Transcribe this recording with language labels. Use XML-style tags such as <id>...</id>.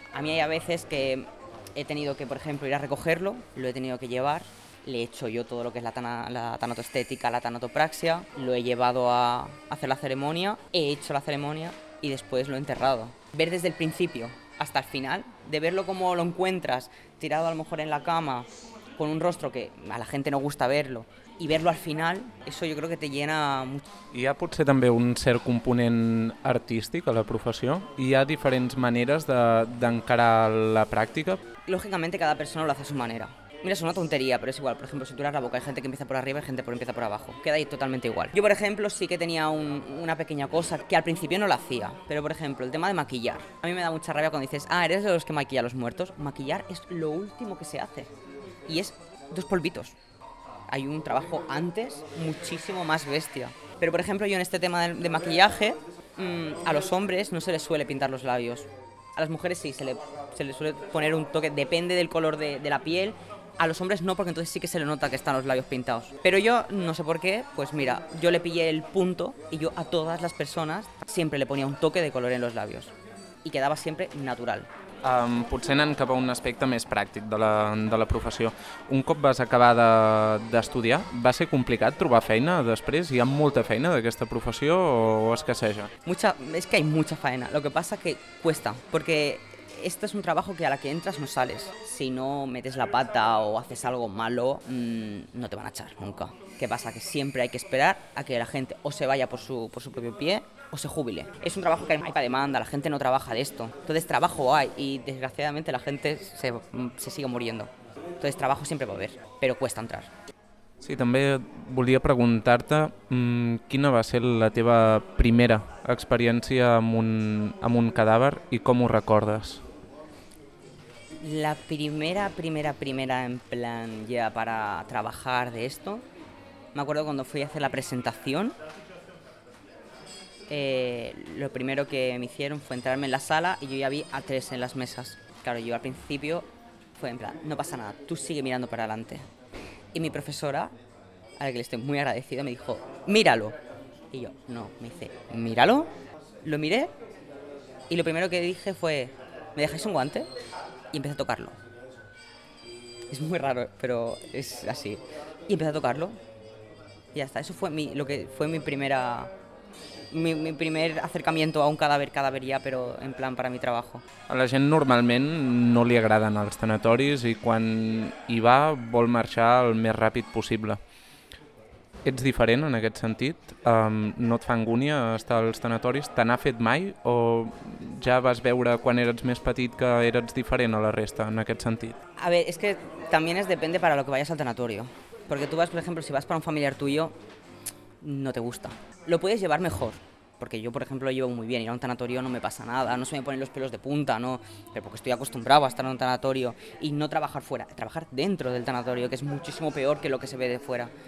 <es>A mí hay a veces que he tenido que, por ejemplo, ir a recogerlo, lo he tenido que llevar, le he hecho yo todo lo que es la tanatoestética, la tanatopraxia, lo he llevado a hacer la ceremonia, he hecho la ceremonia y después lo he enterrado. Ver desde el principio hasta el final, de verlo como lo encuentras, tirado a lo mejor en la cama, con un rostro que a la gente no gusta verlo, y verlo al final, eso yo creo que te llena mucho.</es> <ca>Hi ha potser també un cert component artístic a la professió? Hi ha diferents maneres d'encarar la pràctica?</ca> <es>Lógicamente cada persona lo hace a su manera. Mira, es una tontería, pero es igual. Por ejemplo, si tú eras la boca, hay gente que empieza por arriba y gente que empieza por abajo. Queda ahí totalmente igual. Yo, por ejemplo, sí que tenía una pequeña cosa que al principio no la hacía. Pero, por ejemplo, el tema de maquillar. A mí me da mucha rabia cuando dices, ah, eres de los que maquilla a los muertos. Maquillar es lo último que se hace. Y es dos polvitos. Hay un trabajo antes muchísimo más bestia. Pero, por ejemplo, yo en este tema de maquillaje, a los hombres no se les suele pintar los labios. A las mujeres sí, se le suele poner un toque, depende del color de la piel. A los hombres no, porque entonces sí que se le nota que están los labios pintados. Pero yo, no sé por qué, pues mira, yo le pillé el punto y yo a todas las personas siempre le ponía un toque de color en los labios. Y quedaba siempre natural.</es> <ca>Potser anant cap a un aspecte més pràctic de la professió. Un cop vas acabar d'estudiar, va ser complicat trobar feina després? Hi ha molta feina d'aquesta professió o escasseja?</ca> <es>Es que hay mucha faena. Lo que pasa que cuesta, porque esto es un trabajo que a la que entras no sales. Si no metes la pata o haces algo malo, no te van a echar nunca. ¿Qué pasa? Que siempre hay que esperar a que la gente o se vaya por su propio pie o se jubile. Es un trabajo que hay para demanda, la gente no trabaja de esto. Entonces trabajo hay y desgraciadamente la gente se sigue muriendo. Entonces trabajo siempre va a haber, pero cuesta entrar.</es> <ca>Sí, també volia preguntar-te quina va ser la teva primera experiència amb un cadàver i com ho recordes?</ca> <es>La primera en plan ya para trabajar de esto, me acuerdo cuando fui a hacer la presentación, lo primero que me hicieron fue entrarme en la sala y yo ya vi a tres en las mesas. Claro, yo al principio fue en plan, no pasa nada, tú sigue mirando para adelante. Y mi profesora, a la que le estoy muy agradecida, me dijo, míralo. Y yo, no, me dice, míralo. Lo miré y lo primero que dije fue, ¿me dejáis un guante? Y empecé a tocarlo. Es muy raro, pero es así. Y empecé a tocarlo. Y ya está, eso fue mi primer acercamiento a un cadáver ya, pero en plan para mi trabajo.</es> <ca>A la gent normalment no li agraden els tanatoris i quan hi va vol marxar el més ràpid possible. Ets diferent en aquest sentit? No et fa angúnia estar als tanatoris? Te n'ha fet mai o ja vas veure quan eres més petit que eres diferent a la resta en aquest sentit?</ca> <es>A ver, es que también depende para lo que vayas al tanatorio. Porque tú vas, por ejemplo, si vas para un familiar tuyo, no te gusta. Lo puedes llevar mejor, porque yo, por ejemplo, lo llevo muy bien. Ir a un tanatorio no me pasa nada, no se me ponen los pelos de punta, no. Pero porque estoy acostumbrado a estar en un tanatorio y no trabajar fuera. Trabajar dentro del tanatorio, que es muchísimo peor que lo que se ve de fuera.</es>